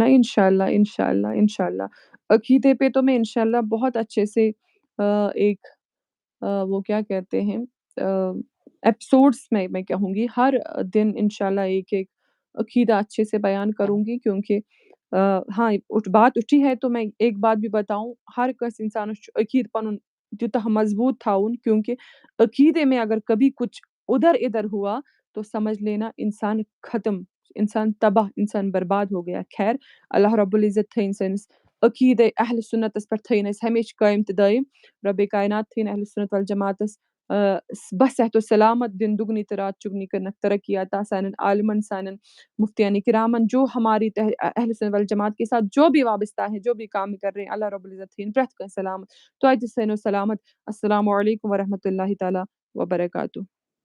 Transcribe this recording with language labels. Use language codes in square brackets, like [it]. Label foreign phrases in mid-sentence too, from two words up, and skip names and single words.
[ur] انشاءاللہ عقیدے پہ تو میں انشاءاللہ بہت اچھے سے ایک وہ کیا کہتے ہیں ایپیسوڈز میں کہوں گی، ہر دن انشاءاللہ ایک عقیدہ اچھے سے بیان کروں گی. کیونکہ ہاں بات اٹھی ہے تو میں ایک بات بھی بتاؤں، [ks] ہر کس انسان عقید پنن تیوتاہ مضبوط تھاؤن، [ur] کیونکہ عقیدے میں اگر کبھی کچھ ادھر ادھر ہوا تو سمجھ لینا انسان ختم، انسان تباہ، انسان برباد ہو گیا. [ks] خیر [ar] اللہ رب العزت [ks] تھین سنس عقیدہ اہل سنتس پر تھین اس ہمیشہ قائم تہ دائم. رب کائنات تھین [ar] اہل سنت والجماعتس [ks] بس صحت و سلامت دن دگنی تہ رات چگنی کرنک ترقی عطا سانن عالمن، سانن مفتیان کرامن، [ur] جو ہماری اہل سنت والجماعت کے ساتھ جو بھی وابستہ ہیں، جو بھی کام کر رہے ہیں، [ar] اللہ رب العزت [ks] تھین پرت کا سلامت. [ur] تو سلامت. [ar] السلام علیکم ورحمۃ اللہ تعالی وبرکاتہ.